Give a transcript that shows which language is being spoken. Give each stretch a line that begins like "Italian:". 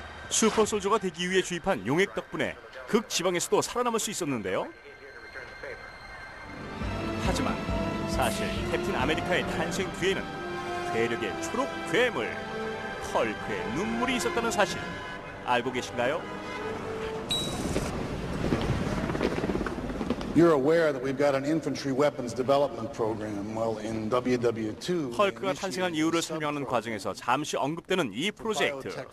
Korean: 슈퍼솔저가 되기 위해 주입한 용액 덕분에 극지방에서도 살아남을 수 있었는데요. 하지만 사실 캡틴 아메리카의 탄생 뒤에는 괴력의 초록 괴물, 헐크의 눈물이 있었다는 사실 알고 계신가요?
English: You're aware that we've got an infantry weapons development program. Well, in WW2,
Korean: 헐크가 탄생한 이유를 설명하는 과정에서 잠시 언급되는 이 프로젝트.